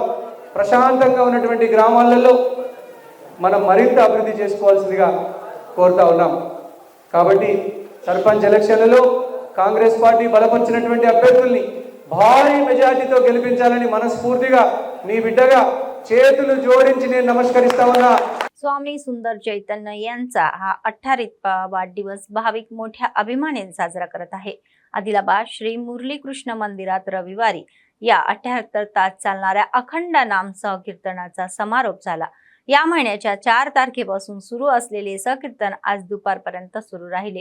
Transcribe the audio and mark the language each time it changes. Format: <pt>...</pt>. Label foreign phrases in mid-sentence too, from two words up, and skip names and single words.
<te>ప్రశాంతంగా ఉన్నటువంటి గ్రామాలలో మనం మరింత అభివృద్ధి చేసుకోవాల్సిందిగా కోరుతా ఉన్నాం. కాబట్టి సర్పంచ్ ఎలక్షన్లలో కాంగ్రెస్ పార్టీ బలపరిచినటువంటి అభ్యర్థుల్ని భారీ మెజార్టీతో गెలిపించాలని మనస్ఫూర్తిగా మీ బిడ్డగా చేతులు జోడించి నేను నమస్కరిస్తా ఉన్నా.</te> <mr>स्वामी सुंदर चैतन्य यांचा हा 18वा वाढदिवस भाविक मोठ्या अभिमानाने साजरा करत आहे. आदिलाबाद श्री मुरली कृष्ण मंदिरात रविवारी या 78 तास चालणाऱ्या अखंड नाम सहकीर्तनाचा समारोप झाला. या महिन्याच्या 4 तारखेपासून सुरू असलेले सहकीर्तन आज दुपारपर्यंत सुरू राहिले.</mr>